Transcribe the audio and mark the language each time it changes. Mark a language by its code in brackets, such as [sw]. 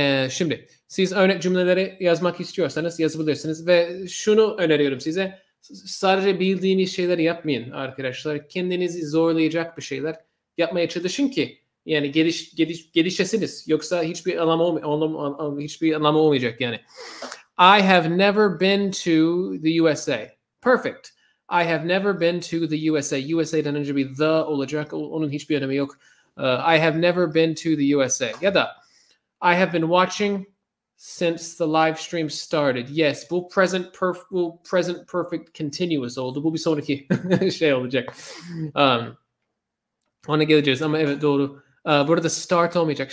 [tr] Şimdi siz örnek cümleleri yazmak istiyorsanız yazabilirsiniz ve şunu öneriyorum size. Sadece bildiğiniz şeyleri yapmayın arkadaşlar. Kendinizi zorlayacak bir şeyler yapmaya çalışın ki yani gelişesiniz. Yoksa hiçbir anlamı olmayacak yani. [en] I have never been to the USA. Perfect. I have never been to the USA. [tr] USA'dan önce bir the olacak. Onun hiçbir önemi yok. [en] I have never been to the USA. [tr] Ya da [en] I have been watching since the live stream started. Yes, [tr] bu present perfect continuous oldu. Bu bir sonraki şey olacak. Ona geleceğiz ama evet doğru. Burada start olmayacak.